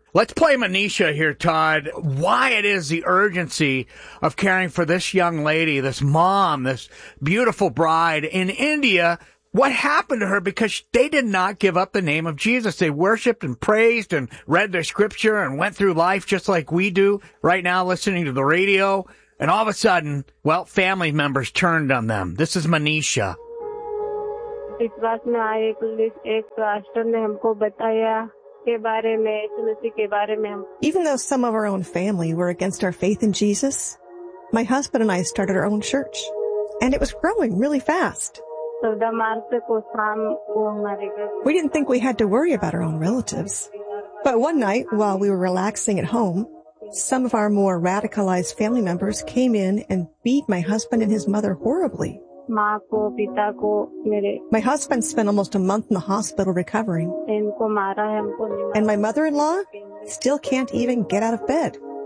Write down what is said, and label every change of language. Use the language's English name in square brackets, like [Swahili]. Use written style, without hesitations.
[English] Let's play Manisha here, Todd. Why it is the urgency of caring for this young lady, this mom, this beautiful bride in India. What happened to her? Because they did not give up the name of Jesus. They worshiped and praised and read their scripture and went through life just like we do right now, listening to the radio. And all of a sudden, well, family members turned on them. This is Manisha. [Hindi] विश्वास में आए एक pastor ने हमको बताया के बारे में यीशु मसीह के बारे में हम [English] Even though some of our own family were against our faith in Jesus, my husband and I started our own church, and it was growing really fast. [Hindi] 14 मार्च को शाम को हमारे घर [English] We didn't think we had to worry about our own relatives. But one night, while we were relaxing at home, some of our more radicalized family members came in and beat my husband and his mother horribly. My husband spent almost a month in the hospital recovering. And my mother-in-law still can't even get out of bed.